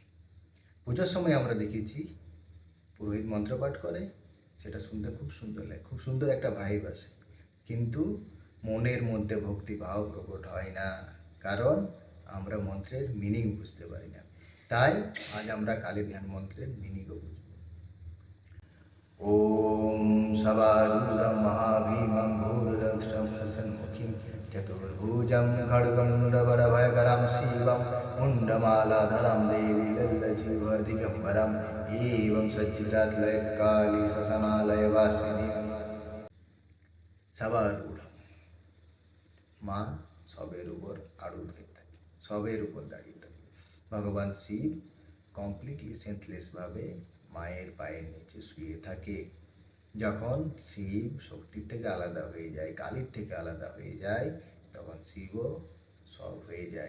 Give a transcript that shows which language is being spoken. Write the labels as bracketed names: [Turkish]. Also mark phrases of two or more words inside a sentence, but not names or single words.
[Bangla] পুজোর সময় আমরা দেখেছি পুরোহিত মন্ত্র পাঠ করে, সেটা শুনতে খুব সুন্দর লাগে, খুব সুন্দর একটা ভাইব আসে, কিন্তু মনের মধ্যে ভক্তিভাব প্রকট হয় না, কারণ আমরা মন্ত্রের মিনিং বুঝতে পারি না। তাই আজ আমরা কালী ধ্যান মন্ত্রের মিনিংও বুঝব। [Sanskrit] ॐ सवारूढं महाभीमं भूरिदंष्ट्रं प्रसन्मुखीं चतुर्भुजं खड्गमूलवरभयकरं शिवं मुण्डमालाधरं देवी ललितजिह्वदिगम्बरम् एवं सज्जितात्लयकाली शसनालयवासिनीं सवारूढ। [Bangla] মা সবের উপর আড়ুল হয়ে থাকে, সবের উপর দাঁড়িয়ে থাকে। ভগবান শিব কমপ্লিটলি সেন্সলেসভাবে মায়ের পায়ের নিচে শুয়ে থাকে। যখন শিব শক্তির থেকে আলাদা হয়ে যায়, কালীর থেকে আলাদা হয়ে যায়, তখন শিবও সব হয়ে যায়।